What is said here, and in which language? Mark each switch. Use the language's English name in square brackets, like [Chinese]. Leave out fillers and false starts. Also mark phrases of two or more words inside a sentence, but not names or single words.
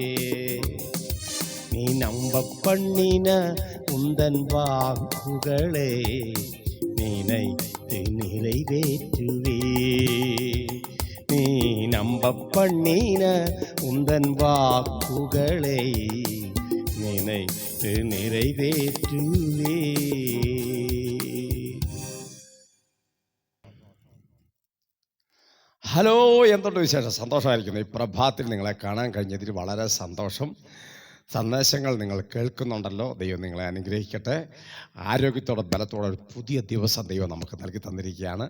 [Tamil] நீ நம்ப பண்ணின உந்தன் வாக்குகளை நினைத்து நிறைவேற்றுவே. நீ நம்ப பண்ணின உந்தன் வாக்குகளை நினைத்து நிறைவேற்றுவே. [Malayalam] ഹലോ, എന്തുണ്ട് വിശേഷം? സന്തോഷമായിരിക്കുന്നു. ഈ പ്രഭാതത്തിൽ നിങ്ങളെ കാണാൻ കഴിഞ്ഞതിൽ വളരെ സന്തോഷം. സന്ദേശങ്ങൾ നിങ്ങൾ കേൾക്കുന്നുണ്ടല്ലോ. ദൈവം നിങ്ങളെ അനുഗ്രഹിക്കട്ടെ. ആരോഗ്യത്തോടെ ബലത്തോടെ ഒരു പുതിയ ദിവസം ദൈവം നമുക്ക് നൽകി തന്നിരിക്കുകയാണ്.